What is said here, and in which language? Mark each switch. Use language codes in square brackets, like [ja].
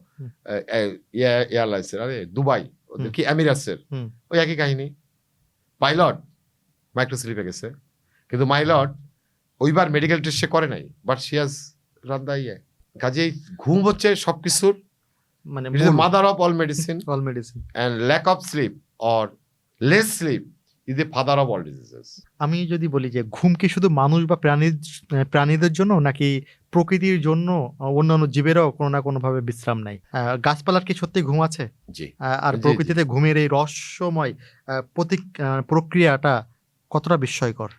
[bn] হুম। এয়ারলাইন্সের, আরে দুবাই, ওদের কি এমিরেটসের, হুম, ওই একই কাহিনী। পাইলট মাইক্রো স্লিপে গেছে, কিন্তু মাইলট ওইবার মেডিকেল টেস্ট সে করে নাই, [en] But she has run the ইয়ে। [bn] কাজেই ঘুম হচ্ছে সবকিছুর মানে [en] Mother of all medicine, all medicine. and lack of sleep or less sleep is the father of all diseases. [bn] আমি যদি বলি যে ঘুম কি শুধু মানুষ বা প্রাণীদের জন্য নাকি প্রকৃতির জন্য অন্যান্য জীবেরও কোনো না কোনো ভাবে বিশ্রাম নেয়? গাছপালার কি সত্যি ঘুম আছে? জি। আর জি, প্রকৃতিতে ঘুমের এই রহস্যময় প্রক্রিয়াটা কতটা বিস্ময়কর?